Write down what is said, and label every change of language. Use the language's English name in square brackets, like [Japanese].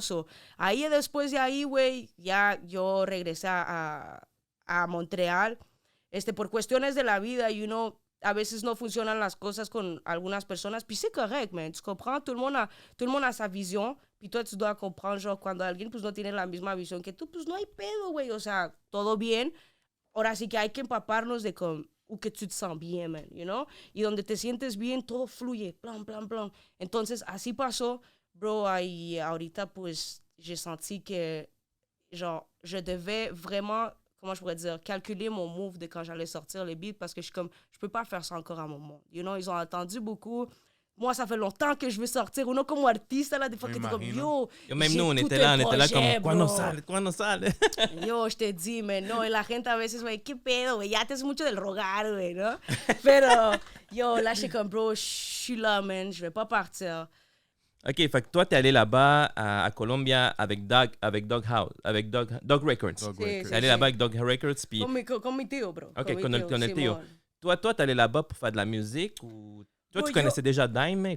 [Spanish] So, ahí después de ahí, güey, ya yo regresé a Montreal, por cuestiones de la vida, you know, a veces no funcionan las cosas con algunas personas, [French] puis c'est correct, man, tu comprends, tout le monde a sa vision, puis toi, tu dois comprendre, genre, [Spanish] cuando alguien, pues, no tiene la misma visión que tú, pues, no hay pedo, güey, o sea, todo bien, ahora sí que hay que empaparnos de con [French] ou que tu te sens bien, [Spanish] man, [English] you know? [Spanish] Y donde te sientes bien, todo fluye, plan, plan, plan. Entonces, así pasó, bro, y ahorita, pues, [French] j'ai senti que, genre, je devais vraiment, comment je pourrais dire, calculer mon move de quand j'allais sortir les beats, parce que je suis comme, je peux pas faire ça encore à mon monde, [English] you know? [French] Ils ont attendu beaucoup. Moi, ça fait longtemps que je veux sortir. [Spanish] Uno como artista, [French] là, des fois, que t'es comme, yo, même nous, on était là comme, [Spanish] ¿cuándo sale? Yo, [French] je te dis, mais [Spanish] no, y la gente a veces, güey, ¿qué pedo, güey? Ya te es mucho del rogar, güey, ¿no? [French] Pero, yo, là, j'étais comme, bro, je suis là, man, je vais pas partir. OK, fait que toi, t'es allé là-bas à Colombia avec Dog Records. T'es allé là-bas avec Dog Records, puis... [Spanish] Con mi tío, bro. OK, con el tío. [French] Toi, t'es allé là-bas pour faire de la musique ou... Toi, tu connaissais déjà Daime?